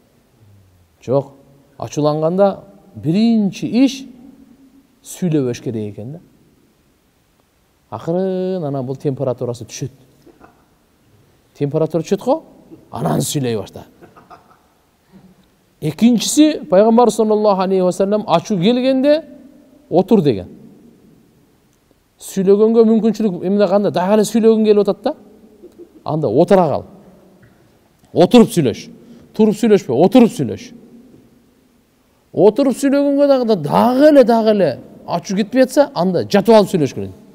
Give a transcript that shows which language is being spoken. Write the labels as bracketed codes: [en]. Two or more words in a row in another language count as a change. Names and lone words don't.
[ky] Жок, ачууланганда биринчи иш сүйлөбөш керек экен да. Акырын анан бул температурасы түшөт. Температура түшөт го, анан сүйлөй баштайт. Экинчиси, пайгамбар [ar] صلى الله عليه وسلم [ky] ачуу келгенде отур деген. Сүйлөгөнгө мүмкүнчүлүк эмне кандай, дагы эле сүйлөгүң келип атат да. Анда отура кал. Отуруп сүйлөш. Туруп сүйлөшпө, отуруп сүйлөш. Отуруп сүйлөгөнгө дагы эле ачуу кетпей атса, анда жатып алып сүйлөш керек.